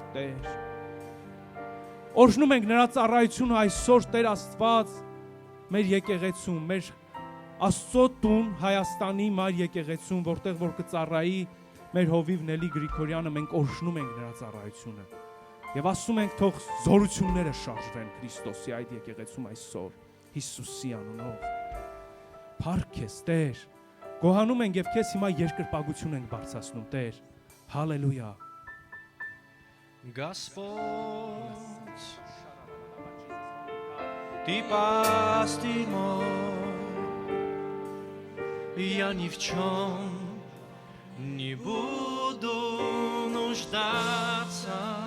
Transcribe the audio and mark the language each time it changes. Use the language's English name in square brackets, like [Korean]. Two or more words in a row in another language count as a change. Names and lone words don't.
[Armenian] Տեր, օրհնում ենք նրա ծառայությունը այսօր, Տեր Աստված, մեր եկեղեցում, մեր Աստծո տուն Հայաստանի մայր եկեղեցում, որտեղ որ կծառայի մեր հովիվ Նելի Գրիգորյանը, մենք օրհնում ենք նրա ծառայությունը եւ ասում ենք թող զորությունները շարժվեն Քրիստոսի այդ եկեղեցում այսօր Հիսուսի անունով։ Փառք քեզ, Տեր, գոհանում ենք եւ քեզ հիմա երկրպագություն ենք բարձրացնում, Տեր, հալելույա։ [Russian] Господь, Ты пастырь мой, я ни в чем не буду нуждаться.